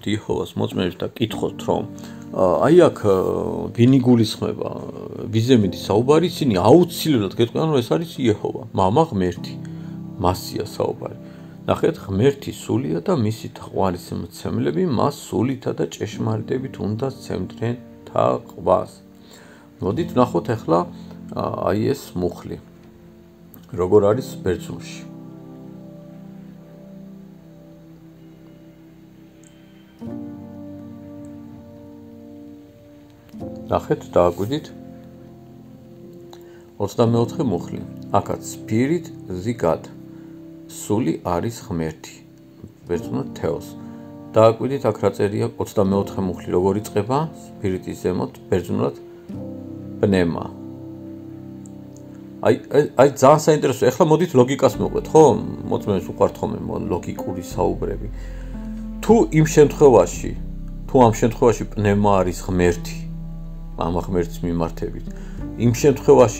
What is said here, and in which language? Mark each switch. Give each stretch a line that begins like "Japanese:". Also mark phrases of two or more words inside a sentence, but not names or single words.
Georgian: იეჰოვას მოწმეებს და კითხოთ რომ აი აქ ვინი გულისხმება ვიზე მიდის საუბარი ისინი აუცილებლად გეტყვიან რომ ეს არის იეჰოვა მამა ღმერთი მასია საუბარი ნახეთ ღმერთი სულია და მისი თაყვანის მცემლები მას სულითა და ჭეშმარიტებით უნდა სცემდნენ თაყვას მოდით ვნახოთ ახლა აი ეს მუხლი როგორ არის ბერძნულში ნახეთ დააკვირდით 24 მუხლი აქაც
English: spirit the god
Georgian: სული არის ღმერთი ბერძნულად თეოს დააკვირდით აქ რა წერია 24 მუხლი როგორ იწყება სპირიტის ზემოთ ბერძნულად პნემა აი ძალიან საინტერესო ეხლა მოდით ლოგიკას მოვყვეთ ხო მოწმენს უყვართ ხოლმე ლოგიკური საუბრები თუ ამ შემთხვევაში პნემა არის ღმერთი მამა ღმერთის მიმართებით იმ შემთხვევაში